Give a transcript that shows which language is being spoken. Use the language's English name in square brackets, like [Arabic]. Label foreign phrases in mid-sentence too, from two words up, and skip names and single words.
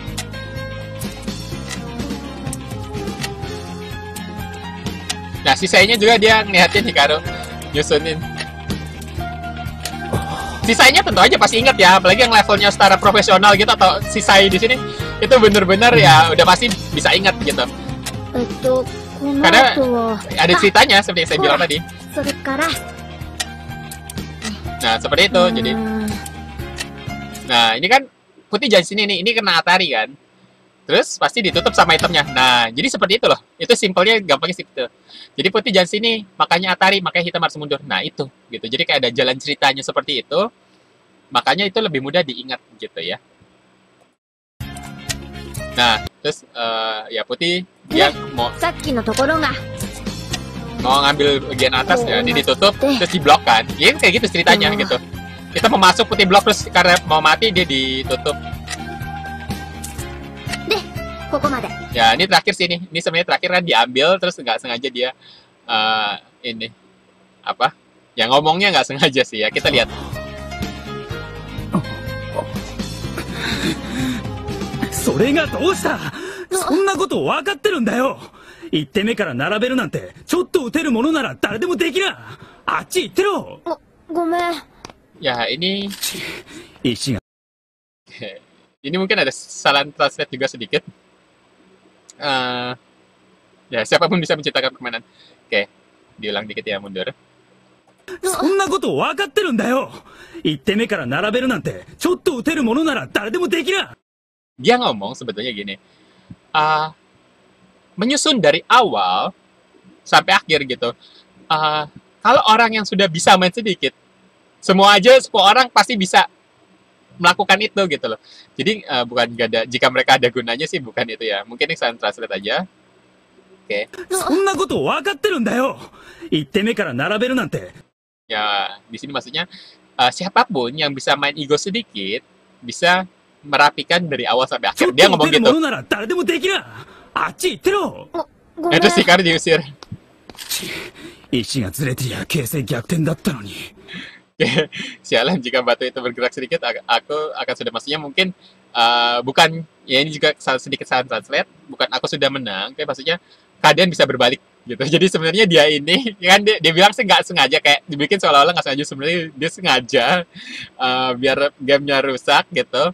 [Indonesian] Nah, sisanya juga dia ngeliatin Hikaru nyusunin. Sisanya tentu aja pasti ingat ya, apalagi yang levelnya setara profesional gitu atau sisai di sini itu bener-bener ya udah pasti bisa ingat gitu. [Japanese] この [Indonesian] Karena [Japanese] 後は [Indonesian] ada ceritanya seperti yang saya bilang tadi. [Japanese] それから [Indonesian] Nah, seperti itu. Jadi, nah ini kan putih jalan sini nih, ini kena Atari kan. Terus pasti ditutup sama itemnya. Nah, jadi seperti itu loh. Itu simpelnya, gampangnya seperti itu. Jadi putih jalan sini, makanya Atari, makanya hitam harus mundur. Nah, itu gitu. Jadi kayak ada jalan ceritanya seperti itu. Makanya itu lebih mudah diingat gitu ya. Nah, terus ya putih dia mau [Japanese] さっきのところが [Indonesian] ngambil bagian atas ya, ini ditutup terus diblok kan. Ya kayak gitu ceritanya gitu. Kita mau masuk putih blok terus karena mau mati dia ditutup. [Japanese] でここまで [Indonesian] Ya ini terakhir sih ini sebenarnya terakhir kan diambil terus nggak sengaja dia ini apa? Ya ngomongnya nggak sengaja sih ya, kita lihat. [Japanese] それがどうした？そんなこと分かってるんだよ。1手目から並べるなんてちょっと打てるものなら誰でもできな。あっち行ってろ。ごめん [Indonesian] Ya ini [Japanese] 石が [Indonesian] ini mungkin ada kesalahan translate juga sedikit. Ya siapapun bisa menciptakan permainan. Oke, diulang dikit ya, mundur. [Japanese] そんなこと分かってるんだよ。1手目から並べるなんてちょっと打てるものなら誰でもできる。 [Indonesian] Dia ngomong sebetulnya gini, menyusun dari awal sampai akhir gitu. Kalau orang yang sudah bisa main sedikit, semua orang pasti bisa melakukan itu gitu loh. Jadi bukan gak ada, jika mereka ada gunanya sih bukan itu ya. Mungkin ini saya translate aja. Oke. [Japanese] そんなこと分かってるんだよ。1手目から並べるなんて。 [Indonesian] Ya, di sini maksudnya siapapun yang bisa main ego sedikit bisa merapikan dari awal sampai [Japanese] ちょ [Indonesian] akhir. [Japanese] っ [Indonesian] Dia [Japanese] と打 [Indonesian] ngomong [Japanese] てるも [Indonesian] gitu. [Japanese] のなら誰でもできる。あっち行ってろ。ごめん。 [Indonesian] Itu si Kar diusir. [Japanese] 石がずれてりゃ形勢逆転だったのに。 [Indonesian] Sialan jika batu itu bergerak sedikit, aku akan sudah maksudnya mungkin bukan ya ini juga sedikit salah translate, bukan aku sudah menang, tapi maksudnya keadaan bisa berbalik gitu. Jadi sebenarnya dia ini kan dia bilang sih nggak sengaja, kayak dibikin seolah-olah nggak sengaja, sebenarnya dia sengaja biar gamenya rusak gitu.